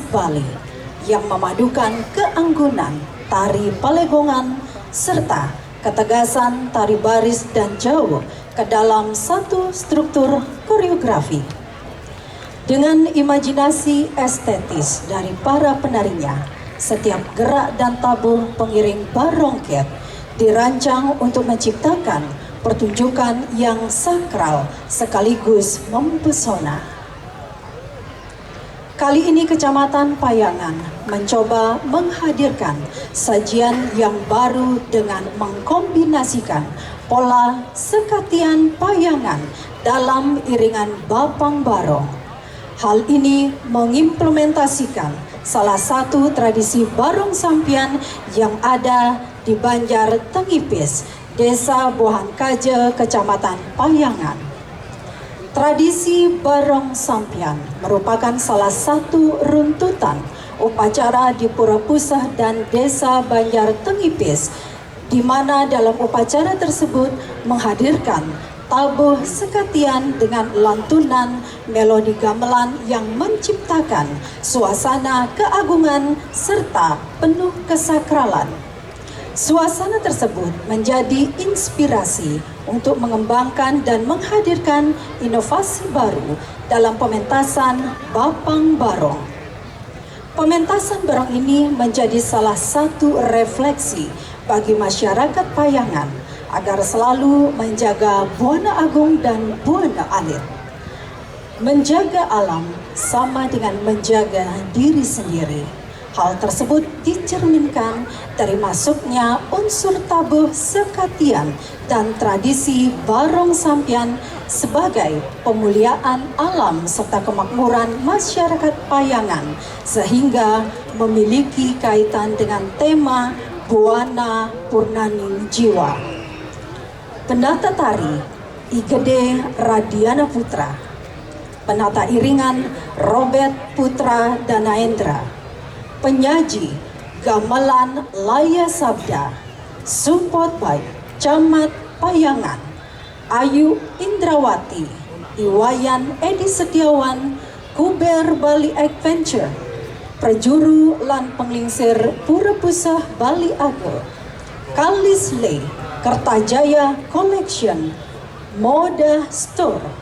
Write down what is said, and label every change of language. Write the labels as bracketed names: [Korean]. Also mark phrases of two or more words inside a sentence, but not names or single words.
[Indonesian] Bali yang memadukan keanggunan tari palegongan serta ketegasan tari baris dan jauh ke dalam satu struktur koreografi. Dengan imajinasi estetis dari para penarinya, setiap gerak dan tabuh pengiring barongket dirancang untuk menciptakan pertunjukan yang sakral sekaligus mempesona. Kali ini Kecamatan Payangan mencoba menghadirkan sajian yang baru dengan mengkombinasikan pola sekatian payangan dalam iringan bapang barong. Hal ini mengimplementasikan salah satu tradisi barong sampian yang ada di Banjar Tengipis Desa Buahan Kaja, Kecamatan Payangan. Tradisi Barong Sampian merupakan salah satu runtutan upacara di Pura Pusah dan Desa Banjar Tengipis, di mana dalam upacara tersebut menghadirkan tabuh sekatian dengan lantunan melodi gamelan yang menciptakan suasana keagungan serta penuh kesakralan. Suasana tersebut menjadi inspirasi untuk mengembangkan dan menghadirkan inovasi baru dalam pementasan Bapang Barong. Pementasan barong ini menjadi salah satu refleksi bagi masyarakat Payangan agar selalu menjaga Buana Agung dan Buana Alit. Menjaga alam sama dengan menjaga diri sendiri. Hal tersebut dicerminkan dari masuknya unsur tabuh sekatian dan tradisi Barong Sampian sebagai pemuliaan alam serta kemakmuran masyarakat Payangan, sehingga memiliki kaitan dengan tema Buana Purnaning Jiwa. Penata tari Igede Radiana Putra, penata iringan Robert Putra Danaendra, penyaji gamelan Laya Sabda, [English] support by [Indonesian] Camat Payangan, Ayu Indrawati, Iwayan Edi Setiawan, Kuber Bali Adventure, Prejuru lan Penglingsir Pura Pusah Bali Age, Kalisle, Kertajaya Collection, Moda Store,